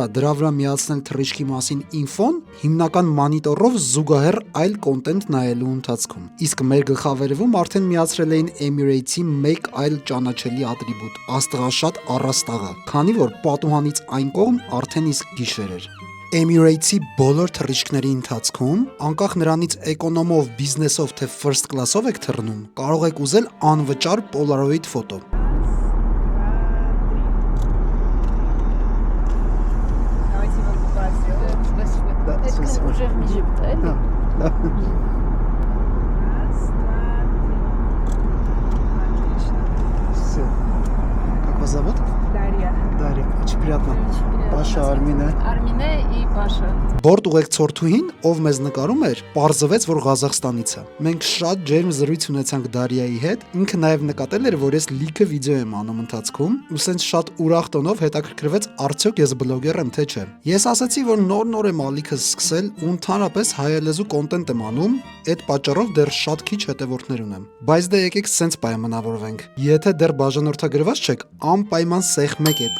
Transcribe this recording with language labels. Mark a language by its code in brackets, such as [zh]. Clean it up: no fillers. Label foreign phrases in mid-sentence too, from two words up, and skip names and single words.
[hy] դրա վրա միացնել թռիչքի մասին ինֆոն, հիմնական մոնիտորով զուգահեռ այլ կոնտենտ նայելու ընթացքում։ Իսկ մեր գլխավերևում արդեն միացրել էին Emirates-ի մեկ այլ ճանաչելի ատրիբուտ՝ աստղաշատ առաստաղը, քանի որ պատուհանից այն կողմ արդեն իսկ գիշեր էր։ Emirates-ի բոլոր թռիչքների ընթացքում, անկախ նրանից էկոնոմով, բիզնեսով թե [en] first class- [hy] ով եք թռնում, կարող եք ուզել անվճար Polaroid ֆոտո։ [ru] Уже в Египте. Все. Как вас зовут? Дарья. Дарья. Очень приятно. Паша, Армина. Армине и Паша. [hy] Բորդ ուղեկցորդուհին, ով մեզ նկարում էր, պարզվեց, որ Ղազախստանից է։ Մենք շատ ջերմ զրույց ունեցանք Դարիայի հետ, ինքը նաև նկատել էր, որ ես լիքը վիդեո եմ անում ընթացքում, ու սենց շատ ուրախ տոնով հետաքրքրվեց, արդյոք ես բլոգեր եմ թե չէ։ Ես ասացի, որ նոր եմ ալիքս սկսել ու ընդհանրապես հայալեզու կոնտենտ եմ անում, այդ պատճառով դեռ շատ քիչ հետևորդներ ունեմ։ Բայց դե եկեք սենց պայմանավորվենք։ Եթե դեռ բաժանորդագրված չեք, անպայման սեղմեք այդ